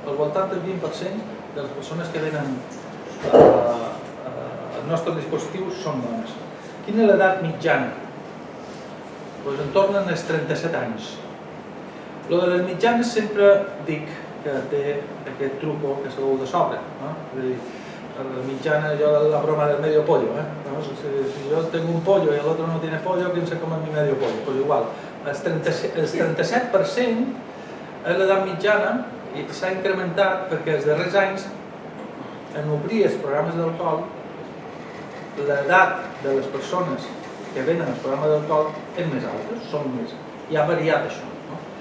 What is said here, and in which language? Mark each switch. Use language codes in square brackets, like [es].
[ca] Al voltant del 20% de les persones que venen als nostres dispositius són dones. Quina és l'edat mitjana? Doncs en tornen als 37 anys. Lo de les mitjanes sempre dic que té aquest truco que se veu de sobre. És a dir, la mitjana, la broma del [es] medio pollo. Si yo tengo un pollo y el otro no tiene pollo, ¿quién se come mi medio pollo? [ca] Pues igual, el 37% és l'edat mitjana i s'ha incrementat perquè els darrers anys, en obrir els programes d'alcohol, l'edat de les persones que venen al programa d'alcohol és més alta, són més. I ha variat això, no?